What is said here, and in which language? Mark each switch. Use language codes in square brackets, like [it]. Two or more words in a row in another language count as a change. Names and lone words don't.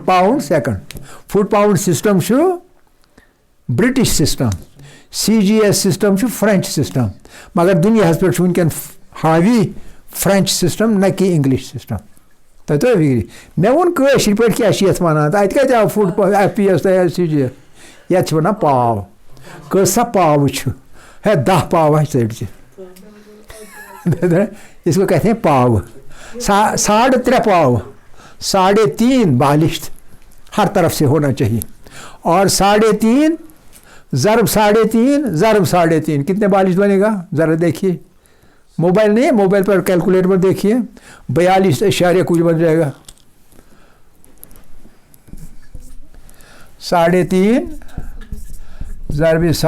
[en] pound second foot pound system [ks] چھُ [en] British system [ks] CGS سِسٹم چھُ [en] French system [ks] مگر دُنیاہَس پٮ۪ٹھ چھُ وٕنکٮ۪ن حاوی [en] French system [ks] نہ کہِ [en] English system [ks] تۄہہِ توٚر فِکرِ مےٚ ووٚن کٲشِر پٲٹھۍ کیٛاہ چھِ یَتھ وَنان تہٕ اَتہِ کَتہِ آو فُٹ FPS تۄہہِ CGS یَتھ چھِ وَنان پاو کۭژاہ پاوٕ چھُ ہے 10 پاو ہے ژٔٹۍ [ur] اس کو کہتے ہیں پاو 3.5 پاو 3.5 بالشت ہر طرف سے ہونا چاہیے اور 3.5 ضرب 3.5 کتنے بالشت بنے گا ذرا دیکھیے موبائل نہیں ہے موبائل پر کیلکولیٹر پر دیکھیے 42 کچھ بن جائے گا 3.5 ضرب